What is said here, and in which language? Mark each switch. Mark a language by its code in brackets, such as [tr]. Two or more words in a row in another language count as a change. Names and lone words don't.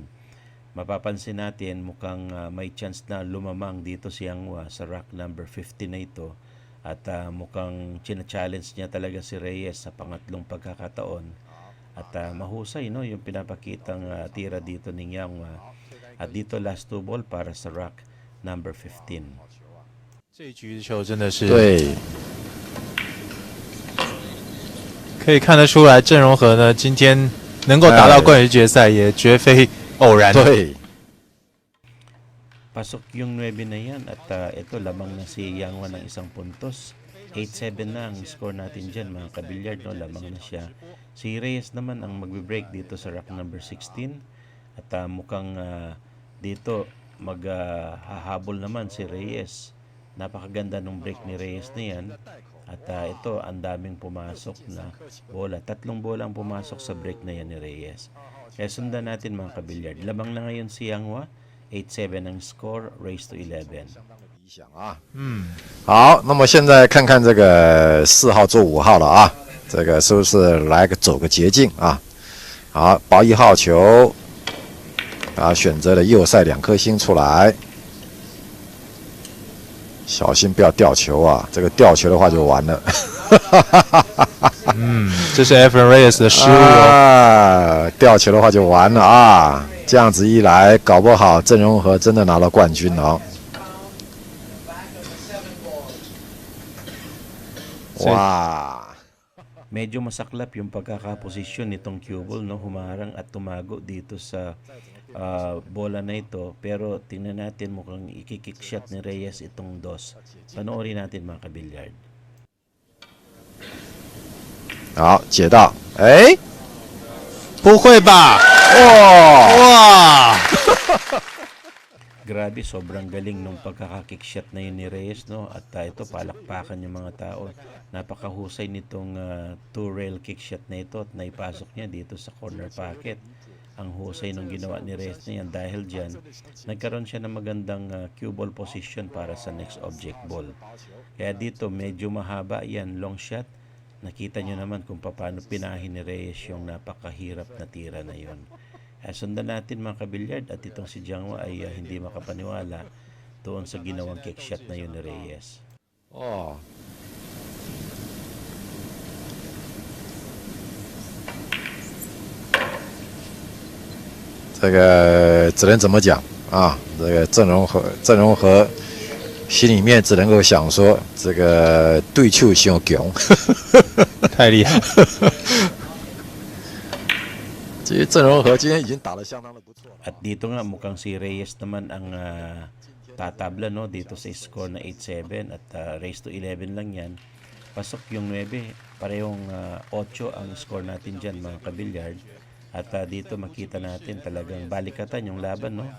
[tl] Mapapansin natin mukhang may chance na lumamang dito si Yang Wan sa [en] rack number 50 [tl] na ito. At mukhang china-challenge niya talaga si Reyes sa pangatlong pagkakataon. At mahusay, no, yung pinapakitang tira dito ni Yang Wan. At dito [en] last 2 ball [tl] para sa [en] rack number 15. [zh] 这一局的球真的是对，可以看得出来，郑容和呢今天能够达到冠军决赛也绝非偶然。对， [tl] Pasok yung 9 na yan at ito lamang na si Yang Wan ng isang puntos. 8-7 na ang score natin dyan mga kabilyard, no? Lamang na siya. Si Reyes naman ang magbe-break dito sa [en] rack number 16 [tl] at mukhang dito maghahabol naman si Reyes. Napakaganda ng break ni Reyes na yan. At ito, ang daming pumasok na bola. 3 bola ang pumasok sa break na yan ni Reyes. Kaya sundan natin mga kabilyard. Lamang na ngayon si Yang Wan. 8-7 ang score, [en] race to 11. [zh] 想啊。好，那么现在看看这个4号做5号了啊，这个是不是走个捷径啊？好，包1号球，啊，选择了右塞2颗星出来，小心不要掉球啊！这个掉球的话就完了。这是 Efren Reyes 的失误哦。掉球的话就完了啊！这样子一来，搞不好郑容和真的拿到冠军了哦。哇！ [tl] Medyo masaklap yung pagkakaposisyon nitong [en] cue ball, [tl] no? Humarang at tumago dito sa bola na ito. Pero tingnan natin, mukhang ikikick shot ni Reyes itong dos. Panoorin natin mga kabilyard. [zh] 好，解到，哎，不会吧？哇！哇！ [tl] Grabe, sobrang galing nung pagkakakick shot na yun ni Reyes, no? At ito, palakpakan yung mga tao. Napakahusay nitong [en] two-rail kick shot [tl] na ito at naipasok niya dito sa [en] corner pocket. [tl] Ang husay nung ginawa ni Reyes na yan dahil dyan, nagkaroon siya ng magandang [en] cue ball position [tl] para sa [en] next object ball. [tl] Kaya dito, medyo mahaba yan, [en] long shot. [tl] Nakita nyo naman kung paano pinahin ni Reyes yung napakahirap na tira na yon. Sundan natin mga kabilyard at itong si Jianghua ay hindi makapaniwala doon sa ginawang [en] kick shot [tl] na yun ni Reyes. [zh] Oh. 这个只能怎么讲啊？这个郑容和心里面只能够想说，这个对手太强，太厉害。其实郑容和今天已经打得相当的不错。 [tl] At dito nga mukhang si Reyes naman ang tatabla, no, dito sa score na 8-7 at [en] race to 11 [tl] lang yan. Pasok yung 9, parehong 8 ang score natin dyan mga kabilyard. At dito makita natin talagang balikatan yung laban, no?